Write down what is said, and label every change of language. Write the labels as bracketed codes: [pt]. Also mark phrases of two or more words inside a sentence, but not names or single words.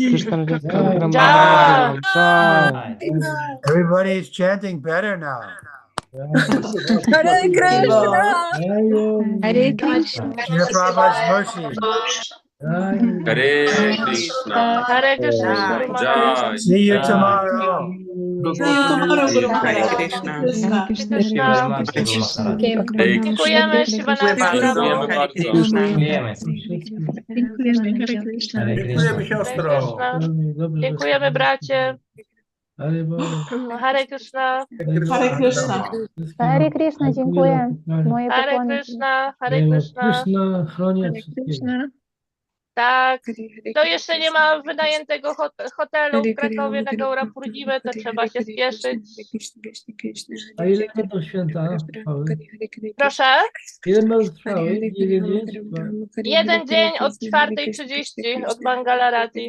[en] Everybody is chanting better now. Hare Krishna. Hare Krishna. Shri Prabhupada's mercy. Hare Krishna. Hare Krishna, Guru Maharaj. See you tomorrow. See you tomorrow, Guru Hare Maharaj. Krishna. Krishna. Krishna. [pl] Dziękujemy, Shivananda Dziękujemy Prabhu. bardzo. Dziękujemy. Dziękujemy siostro. Krishna. Dziękujemy, bracie. Hare Krishna. Hare Krishna. Hare Krishna, dziękuję. Moje Hare pokłony. Krishna. Hare Krishna. Tak. To jeszcze nie ma wynajętego hotelu w Krakowie na Gaura Purnimę, to trzeba się spieszyć. A ile będą święta? Proszę? Ile będą trwały? Jeden dzień od 4:30 od Mangalarati.